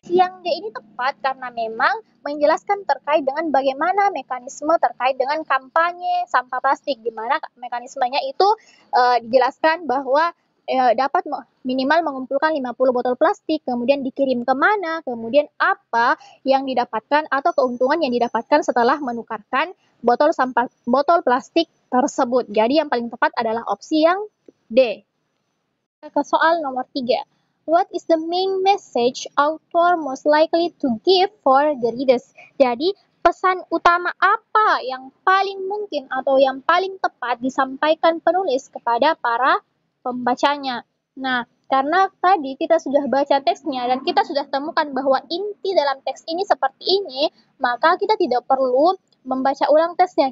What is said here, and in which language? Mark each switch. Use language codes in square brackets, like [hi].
[id] Yang D ini tepat karena memang menjelaskan terkait dengan bagaimana mekanisme terkait dengan kampanye sampah plastik, di mana mekanismenya itu dijelaskan bahwa dapat minimal mengumpulkan 50 botol plastik, kemudian dikirim kemana, kemudian apa yang didapatkan atau keuntungan yang didapatkan setelah menukarkan botol plastik tersebut. Jadi yang paling tepat adalah opsi yang D. Ke soal nomor 3. [en] What is the main message author most likely to give for the readers? [id] Jadi pesan utama apa yang paling mungkin atau yang paling tepat disampaikan penulis kepada para pembacanya. Nah, karena tadi kita sudah baca teksnya dan kita sudah temukan bahwa inti dalam teks ini seperti ini, maka kita tidak perlu membaca ulang teksnya.